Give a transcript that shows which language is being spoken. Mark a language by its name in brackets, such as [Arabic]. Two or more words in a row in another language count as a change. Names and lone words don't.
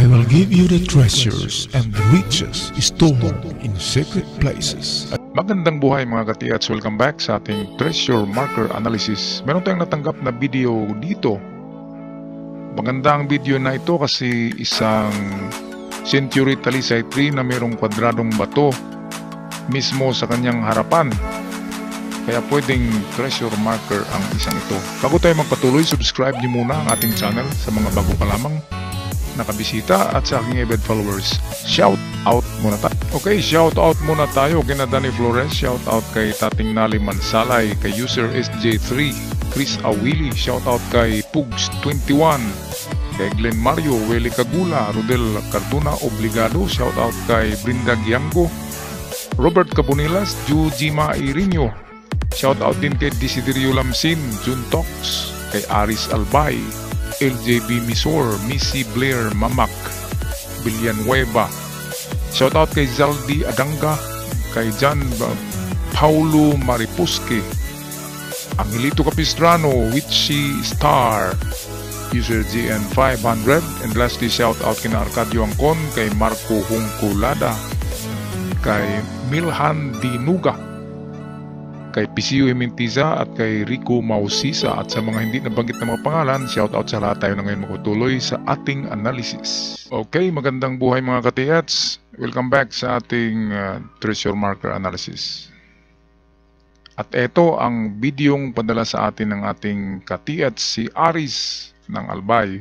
[English] give you the treasures and the riches stored in secret places. [Filipino] Magandang buhay mga katiats, [English] welcome back [Filipino] sa ating [English] treasure marker analysis. [Filipino] Meron tayong natanggap na video dito. Maganda ang video na ito kasi isang Century Talisay tree na mayroong kwadradong bato mismo sa kanyang harapan. Kaya pwedeng [English] treasure marker [Filipino] ang isang ito. Bago tayo magpatuloy, subscribe niyo muna ang ating channel sa mga bago pa lamang nakabisita at sa aking [English] avid followers. Shout out [Filipino] muna tayo. [English] Okay, shout out [Filipino] muna tayo kina Danny Flores, [English] shout out [Filipino] kay Tating Nali Mansalay, kay user SJ3, Chris Awili, [English] shout out [Filipino] kay Pugs21, kay Glenn Mario, Weli Kagula, Rodel Carduna Obligado, [English] shout out [Filipino] kay Brinda Giango, Robert Cabonilas, Jujima Irinyo, [English] shout out [Filipino] din kay Desiderio Lamsin, Jun Tox, kay Aris Albay, LJB Misor, Missy Blair Mamak, Villanueva. [English] Shout out [Filipino] kay Zaldi Adanga, kay John Paulo Maripuske, Angelito Capistrano, Witchy Star, user GN500, [English] and lastly shout out [Filipino] kay Arcadio Angkon, kay Marco Hungkulada, kay Milhan Dinuga, kay PCU Himentiza at kay Rico Mausisa, at sa mga hindi nabanggit na mga pangalan, [English] shout out [Filipino] sa lahat. Tayo na ngayon magtutuloy sa ating analysis. Okay, magandang buhay mga katiats. [English] Welcome back [Filipino] sa ating [English] treasure marker analysis. [Filipino] At ito ang bidyong padala sa atin ng ating katiats, si Aris ng Albay.